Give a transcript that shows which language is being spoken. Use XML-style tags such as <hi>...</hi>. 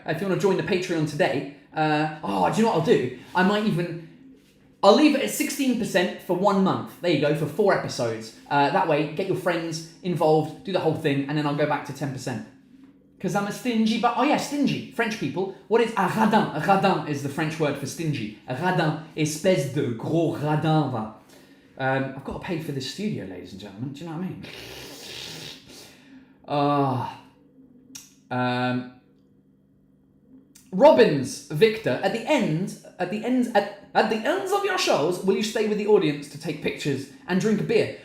<en>If you want to join the Patreon today, do you know what I'll do? I'll leave it at 16% for 1 month. There you go, for 4 episodes. That way, get your friends involved, do the whole thing, and then I'll go back to 10%. Because I'm a stingy, stingy. French people, what is un radin? Un radin is the French word for stingy.</en> <fr>Un radin, espèce de gros radin, va.</fr> <en>I've got to pay for this studio, ladies and gentlemen. Do you know what I mean? Robbins, Victor, at the ends of your shows, will you stay with the audience to take pictures and drink a beer?</en>